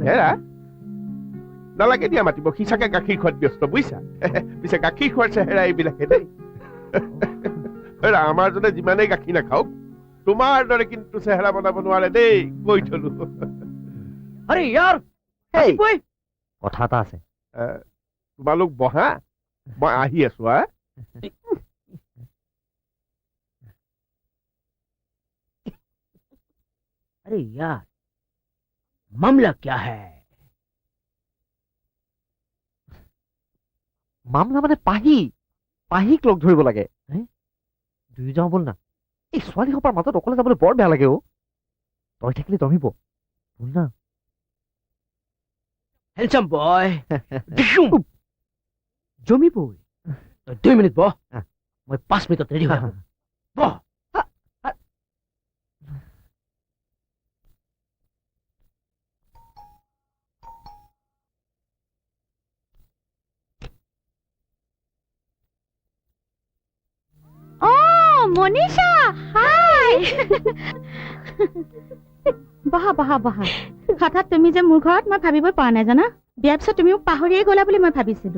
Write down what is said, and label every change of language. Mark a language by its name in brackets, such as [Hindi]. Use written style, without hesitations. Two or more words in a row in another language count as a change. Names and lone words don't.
[Assamese] হেৰা নালাগে দিয়া মাতিব সি চাগে গাখীৰ খোৱাত ব্যস্ত বুজিছা পিছে গাখীৰ খোৱাৰ চেহেৰা এইবিলাকে দেই আমাৰ জনে যিমানেই গাখীৰ নাখাওক তোমাৰ দৰে কিন্তু চেহেৰা বনাব নোৱাৰে দেই কৈ থলো আৰে ইয়াৰ কথা এটা আছে তোমালোক বহা মই আহি আছো [Hindi] अरे यार मामला क्या है [Assamese] মামলা মানে পাহিক লগ ধৰিব লাগে দুই যাওঁ বল না এই ছোৱালী সোপাৰ মাজত অকলে যাবলৈ বৰ বেয়া লাগে তই থাকিলে জমিব বল না [English] handsome boy [Assamese] জমিবই 2 মিনিট বহ মই 5 মিনিটত ৰেডি হৈ বহ মনীষা হাই বহা বহা বহা হঠাৎ তুমি যে মোৰ ঘৰত মই ভাবিবই পৰা নাই জানা বিয়াৰ পিছত তুমি পাহৰিয়ে গলা বুলি মই ভাবিছিলো